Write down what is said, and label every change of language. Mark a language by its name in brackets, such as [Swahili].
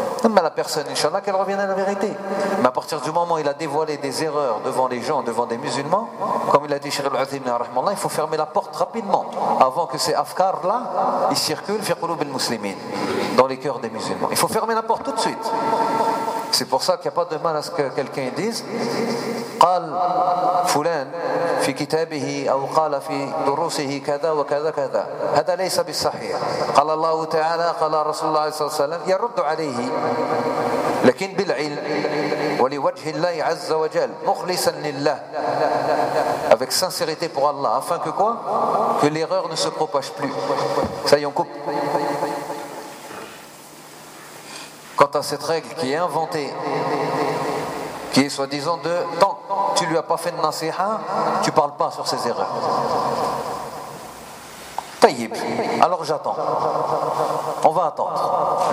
[French] Mais la personne, Inch'Allah, qu'elle revienne à la vérité. Mais à partir du moment où il a dévoilé des erreurs devant les gens, devant des musulmans, comme il a dit Cheikh Al-Azim, il faut fermer la porte rapidement avant que ces afkars-là ils circulent [Arabic] fi qulub al-muslimin, [French] dans les cœurs des musulmans. Il faut fermer la porte tout de suite. C'est pour ça qu'il n'y a pas de mal à ce que quelqu'un dise [Arabic] « قال فلان في كتابه أو قال في دروسه كذا وكذا كذا هذا ليس بالصحيح قال الله تعالى قال رسول الله صلى الله عليه وسلم يرد عليه لكن بالعلم ولوجه الله عز وجل مخلصا لله [French] avec sincérité pour Allah afin que quoi que l'erreur ne se propage plus. Ça y est, on coupe. Quant à cette règle qui est inventée, qui est soi-disant de tant que tu ne lui as pas fait de nasiha, tu ne parles pas sur ses erreurs. Tayyib, alors j'attends. On va attendre.